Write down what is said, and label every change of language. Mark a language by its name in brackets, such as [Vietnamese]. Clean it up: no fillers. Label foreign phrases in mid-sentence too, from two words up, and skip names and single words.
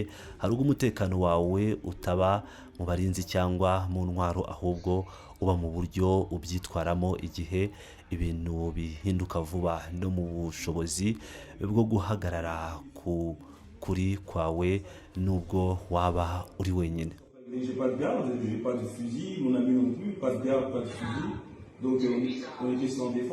[Kinyarwanda] Hari ubwo umutekano wawe utaba mu barinzi cyangwa mu ntwaro, ahubwo uba mu buryo ubyitwaramo igihe ibintu bihinduka vuba, no mu bushobozi bwo guhagarara ku kuri kwawe nubwo waba uri wenyine. [French] J'ai pas de garde, j'ai pas de fusil, mon ami non plus, pas de garde, pas de fusil. Donc on était sans défense.